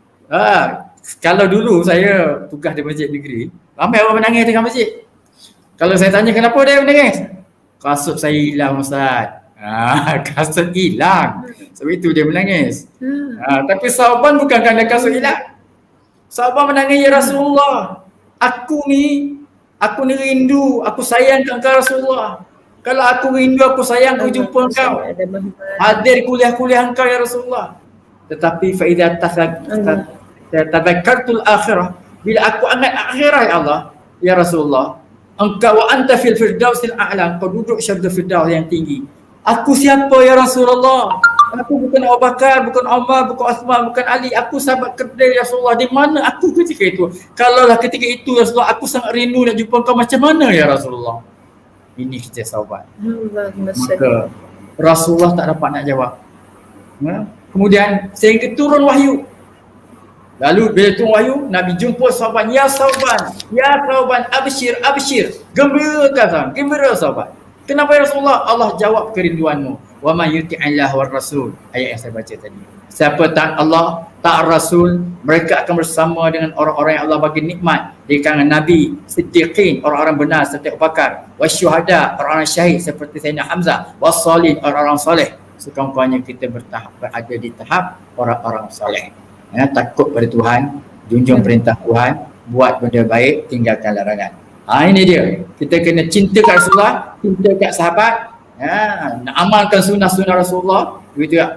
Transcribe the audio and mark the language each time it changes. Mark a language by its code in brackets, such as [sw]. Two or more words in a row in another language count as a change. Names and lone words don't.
[ms] Kalau dulu saya tugas di masjid negeri, ramai orang menangis tengah masjid. Kalau saya tanya kenapa dia menangis? Kasut saya hilang Ustaz. Kasut hilang. Sebab itu dia menangis. Tapi Sauban bukan kerana kasut hilang. Sauban menangis, "Ya Rasulullah, aku ni rindu, aku sayang engkau Rasulullah. Kalau aku rindu, aku sayang, aku jumpa engkau. Hadir kuliah-kuliah engkau ya Rasulullah. Tetapi [ar] فإذا تذكرت الآخرة, [ms] bila aku ingat akhirat ya Allah, ya Rasulullah, engkau [ar] وأنت في الفردوس الأعلى, [ms] engkau duduk syurga firdaus yang tinggi. Aku siapa ya Rasulullah? Aku bukan Abu Bakar, bukan Umar, bukan Uthman, bukan Ali. Aku sahabat kedai Rasulullah. Di mana aku ketika itu? Kalaulah ketika itu Rasulullah, aku sangat rindu nak jumpa kau, macam mana ya Rasulullah?" Ini kita sahabat. Maka Rasulullah tak dapat nak jawab. Kemudian sehingga turun wahyu. Lalu bila turun wahyu, Nabi jumpa Sauban. [ar] "يا ثوبان، أبشر. [ms] Gembira Sauban. Kenapa ya Rasulullah?" Allah jawab kerinduanmu. [ar] "ومن يطع الله والرسول." [ms] Ayat yang saya baca tadi. Siapa taat Allah, taat Rasul, mereka akan bersama dengan orang-orang yang Allah bagi nikmat di kalangan Nabi, Siddiqin, orang-orang benar seperti Abu Bakar, wasyuhada, orang-orang syahid seperti Sayyidina Hamzah, wassalihin, orang-orang soleh. Sekurang-kurangnya kita berada di tahap orang-orang soleh. Takut pada Tuhan, junjung perintah Tuhan, buat benda baik, tinggalkan larangan. Ini dia. Kita kena cinta kat Rasulullah, cinta kat sahabat, nak amalkan sunnah-sunnah Rasulullah, begitu tak?